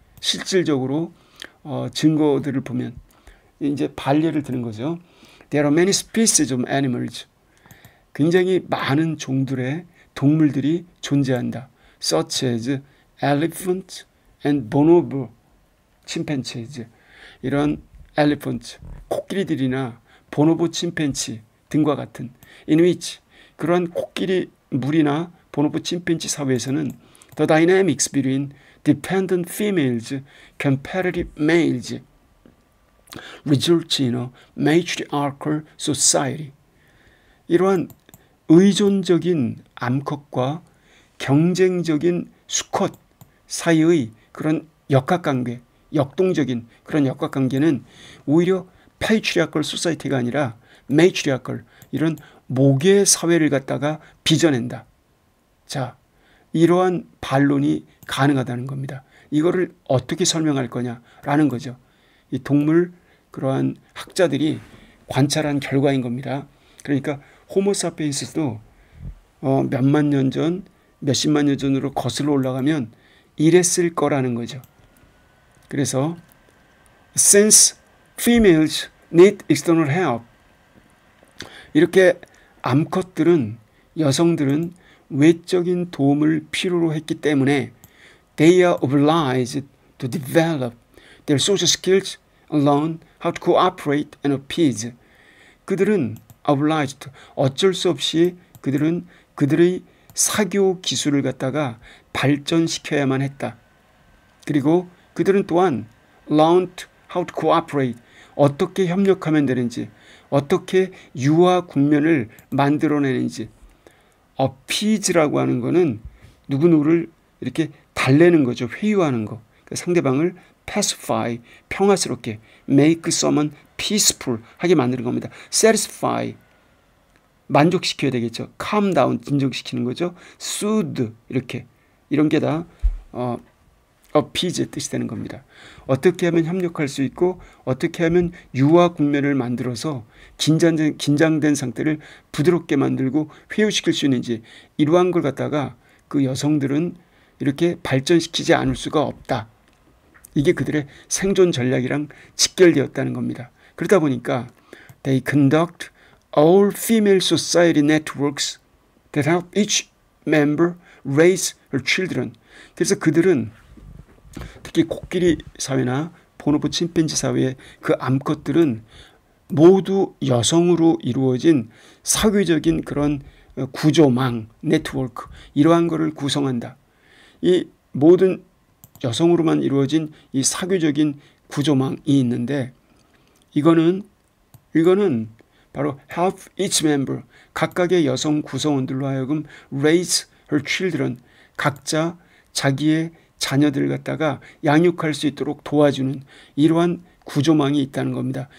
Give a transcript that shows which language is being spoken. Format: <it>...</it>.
<ko>실질적으로 증거들을 보면 이제 반례를 드는 거죠.</ko> <en>There are many species of animals.</en> <ko>굉장히 많은 종들의 동물들이 존재한다.</ko> <en>Such as elephant and bonobo chimpanzees.</en> <ko>이런 elephant, 코끼리들이나 보노보 침팬치 등과 같은, in which, 그러한 코끼리 물이나 보노보 침팬치 사회에서는</ko> <en>the dynamics between dependent females, competitive males results in a matriarchal society.</en> <ko>이러한 의존적인 암컷과 경쟁적인 수컷 사이의 그런 역학관계, 역동적인 그런 역학관계는 오히려 patriarchal society가 아니라 matriarchal, 이런 모계 사회를 갖다가 빚어낸다. 자, 이러한 반론이 가능하다는 겁니다. 이거를 어떻게 설명할 거냐라는 거죠. 이 동물 그러한 학자들이 관찰한 결과인 겁니다. 그러니까 호모사피엔스도 몇만 년 전, 몇십만 년 전으로 거슬러 올라가면 이랬을 거라는 거죠.</ko> <en>그래서 since females need external help,</en> <ko>이렇게 암컷들은, 여성들은 외적인 도움을 필요로 했기 때문에</ko> <en>they are obliged to develop their social skills and learn how to cooperate and appease.</en> <ko>그들은 obliged, 어쩔 수 없이 그들은 그들의 사교 기술을 갖다가 발전시켜야만 했다. 그리고 그들은 또한</ko> <en>learned how to cooperate,</en> <ko>어떻게 협력하면 되는지, 어떻게 유화 국면을 만들어내는지. appease라고 하는 거는 누구누구를 이렇게 달래는 거죠. 회유하는 거. 상대방을 pacify, 평화스럽게, make someone peaceful 하게 만드는 겁니다. satisfy 만족시켜야 되겠죠. calm down 진정시키는 거죠. soothe 이렇게 이런 게 다 appease 뜻이 되는 겁니다. 어떻게 하면 협력할 수 있고 어떻게 하면 유화 국면을 만들어서 긴장된 상태를 부드럽게 만들고 회유시킬 수 있는지 이러한 걸 갖다가 그 여성들은 이렇게 발전시키지 않을 수가 없다. 이게 그들의 생존 전략이랑 직결되었다는 겁니다. 그러다 보니까</ko> <en>they conduct all female society networks that help each member raise her children.</en> <ko>그래서 그들은 특히 코끼리 사회나 보노보 침팬지 사회의 그 암컷들은 모두 여성으로 이루어진 사회적인 그런 구조망, 네트워크 이러한 것을 구성한다. 이 모든 여성으로만 이루어진 이 사교적인 구조망이 있는데 이거는 바로</ko> <en>help each member</en> <ko>각각의 여성 구성원들로 하여금</ko> <en>raise her children</en> <ko>각자 자기의 자녀들을 갖다가 양육할 수 있도록 도와주는 이러한 구조망이 있다는 겁니다.</ko>